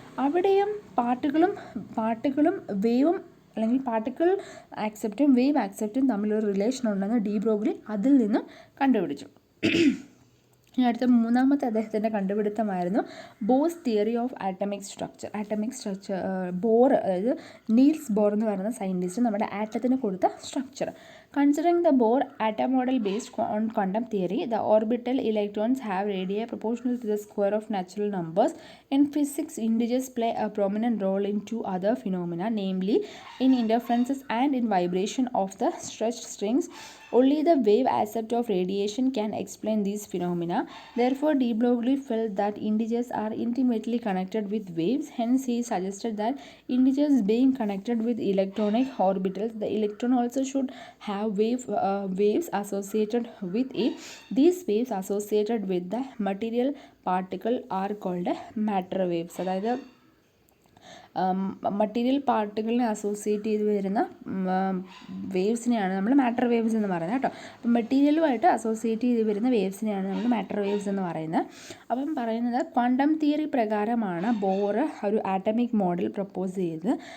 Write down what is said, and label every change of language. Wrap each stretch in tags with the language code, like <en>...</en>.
<ml>അവിടെയും പാർട്ടിക്കിളും വേവും, അല്ലെങ്കിൽ പാർട്ടിക്കിൾ ആക്സെപ്റ്റും വേവ് ആക്സെപ്റ്റും തമ്മിലൊരു റിലേഷൻ ഉണ്ടെന്ന് ഡി ബ്രോഗ്ലി അതിൽ നിന്നും കണ്ടുപിടിച്ചു. ഇനി അടുത്ത മൂന്നാമത്തെ അദ്ദേഹത്തിൻ്റെ കണ്ടുപിടുത്തമായിരുന്നു Bohr's theory of atomic structure. Bore, അതായത് നീൽസ് ബോർ എന്ന് പറയുന്ന സയൻറ്റിസ്റ്റ് നമ്മുടെ ആറ്റത്തിന് കൊടുത്ത structure.</ml> <en>Considering the Bohr atom model based on quantum theory, the orbital electrons have radii proportional to the square of natural numbers. In physics, integers play a prominent role in two other phenomena, namely in interferences and in vibration of the stretched strings. Only the wave accept of radiation can explain these phenomena. Therefore, de Broglie felt that integers are intimately connected with waves. Hence, he suggested that integers being connected with electronic orbitals, the electron also should have waves associated with it. These waves associated with the material particle are called matter waves.</en> <ml>അതായത് material പാർട്ടിക്കിളിനെ associate ചെയ്ത് വരുന്ന വേവ്സിനെയാണ് നമ്മൾ matter waves എന്ന് പറയുന്നത് കേട്ടോ. അപ്പം മെറ്റീരിയലുമായിട്ട് associate ചെയ്ത് വരുന്ന വേവ്സിനെയാണ് നമ്മൾ മാറ്റർ വേവ്സ് എന്ന് പറയുന്നത്. അപ്പം പറയുന്നത് ക്വാണ്ടം തിയറി പ്രകാരമാണ് ബോർ ഒരു ആറ്റമിക് മോഡൽ പ്രപ്പോസ് ചെയ്തത്.</ml>